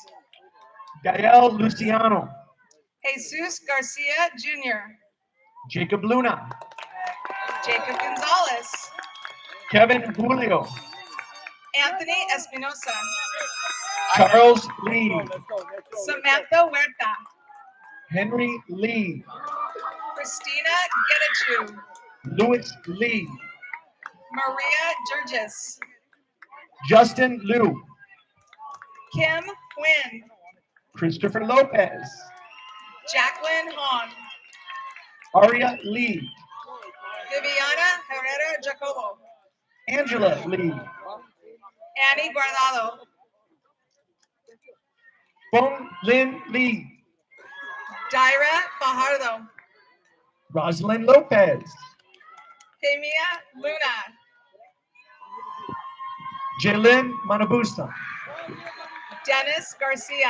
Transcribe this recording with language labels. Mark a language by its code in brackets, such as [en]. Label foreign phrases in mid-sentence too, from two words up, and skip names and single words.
[en] Gael Luciano. Jesus Garcia Jr. Jacob Luna. Jacob Gonzalez. Kevin Julio. Anthony Espinosa. Charles Lee. Let's go. Samantha Huerta. Henry Lee. Christina Getachew. Louis Lee. Maria Jurgis. Justin Liu. Kim Quinn. Christopher Lopez. Jacqueline Hong. Aria Lee. Viviana Herrera Jacobo. Angela Lee. Annie Guardado. Bong Lin Lee. Daira Fajardo. Rosalind Lopez. Temia Luna. Jalen Manabusa. Dennis Garcia.